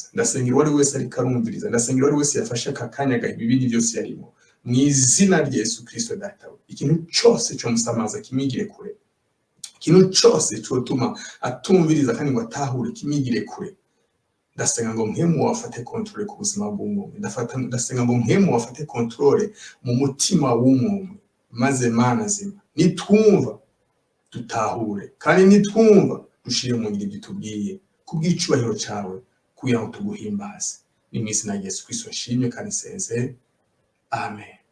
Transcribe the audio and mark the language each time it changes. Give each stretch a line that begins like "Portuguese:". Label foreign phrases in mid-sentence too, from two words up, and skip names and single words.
Rundi: Ndasengera uwari wese ariko arumviriza, ndasengera uwari wese yafashe aka kanya gahe ibindi byose yarimo, mu izina rya Yesu Kristo Data. Ikintu cyose cyo musamaza kimigire kure, ikintu cyose cyotuma atumviriza kandi ngo atahure kimigire kure. Ndasenga ngo mpemu wafate control ku buzima bw'umuntu, ndasenga ngo mpemu wafate control mu mutima w'umuntu, maze Mana zima nitwumva dutahure, kandi nitwumva dushire mu ngiro bitubwiye kubw'icubahiro cyawe, kugira ngo tuguhimbaze. Ni mu izina rya Yesu Kristo nshimye kandi senze, amen.